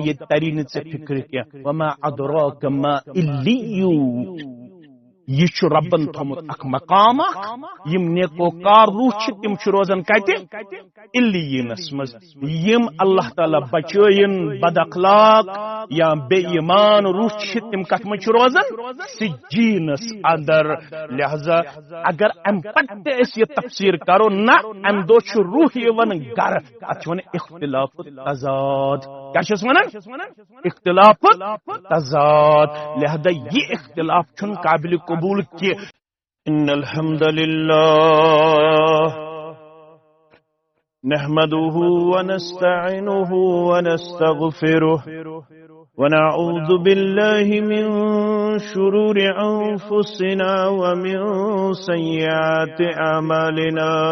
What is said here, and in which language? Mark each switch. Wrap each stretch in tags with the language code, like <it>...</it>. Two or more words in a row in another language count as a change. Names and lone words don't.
<ks>یہ تری نہ ژے فکر کیا</ks> <ar>وما ادراک ما علیون</ar> <ks>یہ ربن تھومت اخ مقام یم نیکوکار روح تم روزان کت علیینس مز یم اللہ تعالی بچین بد اخلاق یا بے ایمان روح تم کت مز روزان سجینس اندر لہذا اگر ام پتہ اس یہ تفسیر کرو نہ ام دو روح یون گر ات اختلاف تضاد کیا ونان اختلاف تضاد لہذا یہ اختلاف چھن قابل قبول کی</ks> <ar>ان الحمد للہ نحمده ونستعینه ونستغفره ونعوذ بالله من شرور انفسنا ومن سیئات اعمالنا</ar>